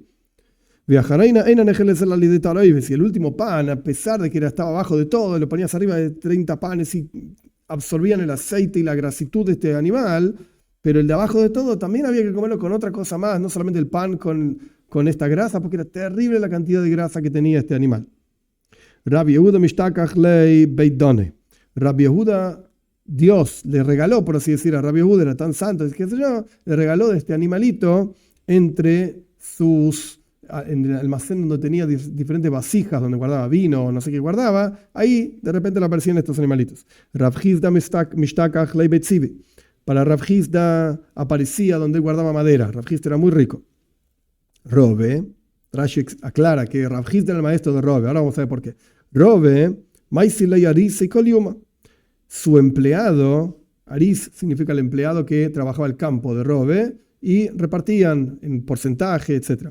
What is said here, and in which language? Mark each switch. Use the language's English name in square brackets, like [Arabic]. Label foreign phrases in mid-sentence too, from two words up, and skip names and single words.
[Spanish] Y el último pan, a pesar de que estaba abajo de todo, lo ponías arriba de 30 panes y absorbían el aceite y la grasitud de este animal, pero el de abajo de todo también había que comerlo con otra cosa más, no solamente el pan con esta grasa, porque era terrible la cantidad de grasa que tenía este animal. [Aramaic] Rabbi Yehuda mishtakach lei beit done. [Spanish] Rabbi Yehuda, Dios le regaló, por así decir, a Rabbi Yehuda, era tan santo, le regaló de este animalito entre en el almacén donde tenía diferentes vasijas, donde guardaba vino o no sé qué guardaba, ahí de repente le aparecían estos animalitos. [Aramaic] Rav Hizda mishtakach lei beit zivi. [Spanish] Para Rav Hizda aparecía donde él guardaba madera. Rav Hizda era muy rico. Rove, Rashi aclara que Rav Hizda era el maestro de Rove. Ahora vamos a ver por qué. Rove, [Aramaic] maisilei aris y koliuma. [Spanish] Su empleado, aris significa el empleado que trabajaba el campo de Rove, y repartían en porcentaje, etc.